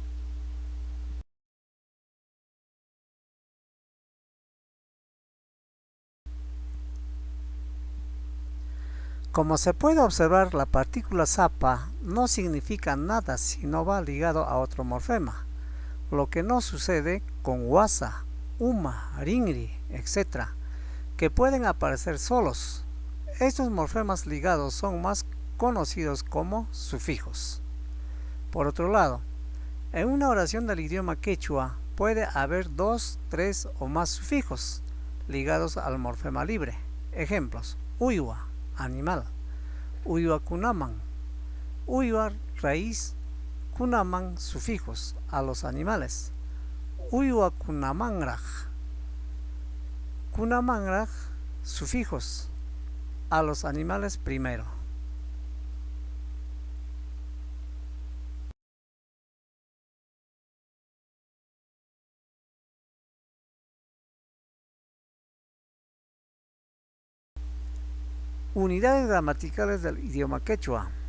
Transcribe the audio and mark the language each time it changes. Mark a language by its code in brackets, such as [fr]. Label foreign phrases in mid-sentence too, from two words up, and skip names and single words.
[es] Como se puede observar, la partícula zapa no significa nada si no va ligado a otro morfema, lo que no sucede con guasa, uma, ringri, etc., que pueden aparecer solos. Estos morfemas ligados son más conocidos como sufijos. Por otro lado, en una oración del idioma quechua puede haber 2, 3 o más sufijos ligados al morfema libre. Ejemplos: [qu] uywa, animal. Uywa kunaman. [es] Uywa, raíz. [qu] Kunaman, [es] sufijos a los animales. [qu] Uywa kunamanraj. Kunamanraj, [es] sufijos a los animales primero. Unidades gramaticales del idioma quechua.